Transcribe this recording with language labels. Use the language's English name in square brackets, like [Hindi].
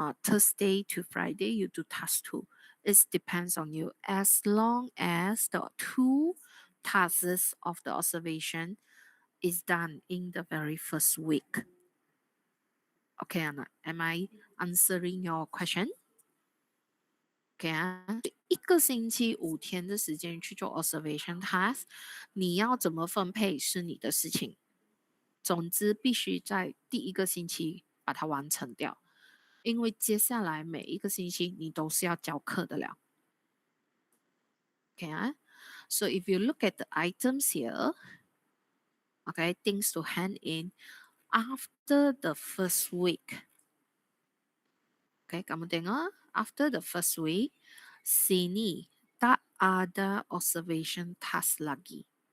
[English] Thursday to Friday you do task 2. It depends on you. As long as the 2 tasks of the observation is done in the very first week. Okay, Anna, am I answering your question? [Chinese] OK 啊，一个星期5天的时间去做 observation task，你要怎么分配是你的事情。总之，必须在第一个星期把它完成掉，因为接下来每一个星期你都是要教课的了。 [English] OK 啊，So if you look at the items here, okay, things to hand in after the first week. Okay, [Malay] kamu tengok [English] after the first week, [Malay] sini tak ada [English] observation task lagi.